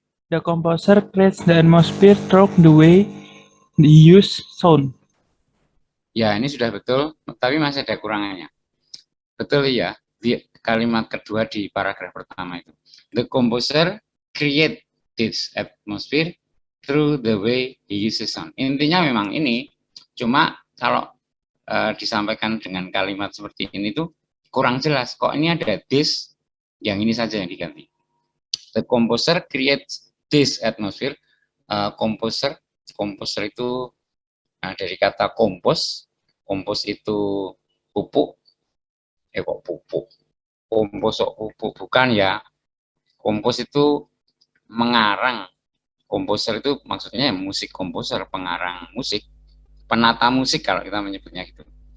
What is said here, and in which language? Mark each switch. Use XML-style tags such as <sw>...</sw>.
<en>The composer creates the atmosphere through the way they use sound.</en> <id>Ya, ini sudah betul, tapi masih ada kurangannya. Betul ya, di kalimat kedua di paragraf pertama itu.</id> <en>The composer create this atmosphere through the way he uses sound.</en> <id>Intinya memang ini, cuma kalau disampaikan dengan kalimat seperti ini tuh kurang jelas. Kok ini ada this, yang ini saja yang diganti.</id> <en>The composer creates this atmosphere.</en> <id>Composer itu dari kata kompos itu pupuk. Kok pupuk? Kompos kok pupuk? Bukan ya. Kompos itu mengarang. Komposer itu maksudnya musik komposer, pengarang musik, penata musik kalau kita menyebutnya gitu.</id>